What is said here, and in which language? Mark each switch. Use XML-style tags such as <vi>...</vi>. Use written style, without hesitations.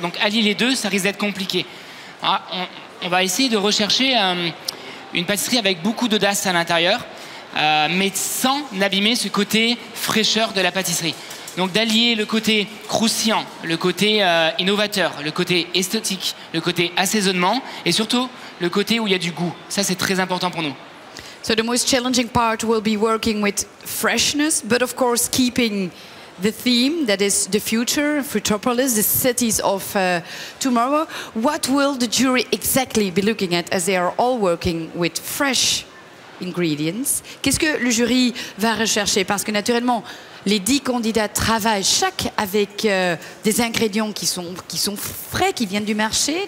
<fr>Donc allier les deux, ça risque d'être compliqué. Alors, on va essayer de rechercher une pâtisserie avec beaucoup d'audace à l'intérieur, mais sans abîmer ce côté fraîcheur de la pâtisserie. Donc d'allier le côté croustillant, le côté innovateur, le côté esthétique, le côté assaisonnement, et surtout le côté où il y a du goût. Ça, c'est très important pour nous.</fr> <en>So the most challenging part will be working with freshness, but of course keeping the theme that is the future, Futropolis, the cities of tomorrow. What will the jury exactly be looking at, as they are all working with fresh ingredients?</en> <fr>Qu'est-ce que le jury va rechercher? Parce que naturellement, les 10 candidats travaillent chaque avec des ingrédients qui sont frais, qui viennent du marché.</fr>